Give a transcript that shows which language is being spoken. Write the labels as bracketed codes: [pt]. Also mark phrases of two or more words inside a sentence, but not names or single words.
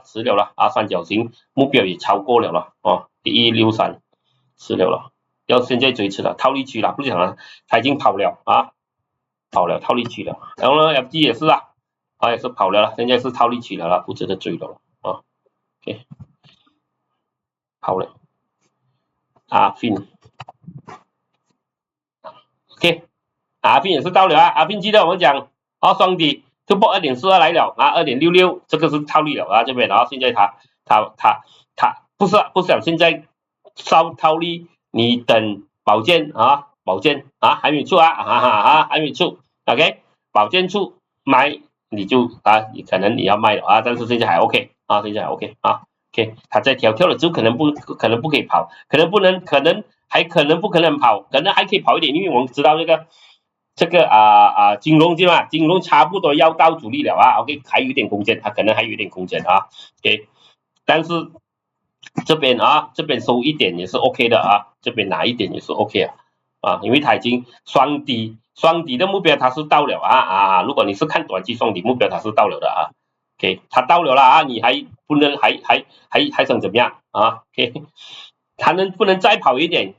[zh] 吃了了啊，三角形目標也超過了了哦，1163吃了，要現在追吃了，套利區了，不講了，它已經跑了啊，跑了套利區了，然後呢 FG 也是啊，也是跑了，現在是套利區了，不值得追了啊 ，OK， 跑了，Affin OK， Affin 也是到了啊 ，Affin 記得我們講雙底。突破 2.42 來了啊 ，2.66 這個是套利了啊，這邊，然後現在它不是現在燒套利，你等寶劍啊還沒出還沒出 ，OK， 寶劍出買你就你可能你要賣了啊，但是現在還 OK 啊，現在還 OK 啊 ，OK，它在跳了之後可能不可以跑，可能不可能跑，可能還可以跑一點，因為我們知道這個金融對吧？金融差不多要到阻力了啊 ，OK， 還有一點空間，它可能還有一點空間啊 ，OK， 但是這邊收一點也是 OK 的啊，這邊拿一點也是 OK 啊，因為它已經雙底的目標它是到了啊，如果你是看短期雙底目標它是到了的啊 ，OK， 它到了啊，你還不能還想怎麼樣啊 ？OK， 它不能再跑一點？